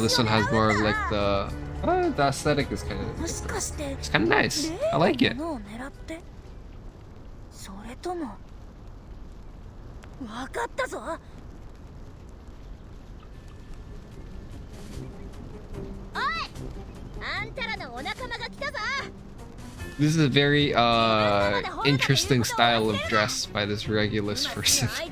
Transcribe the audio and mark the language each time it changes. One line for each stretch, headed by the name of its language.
English: This one has more of like the aesthetic is it's kind of nice. I like it.
Japanese: それとも分かったぞおいあんたらのお仲間が来たぞ
English: This is a very interesting style of dress by this Regulus person.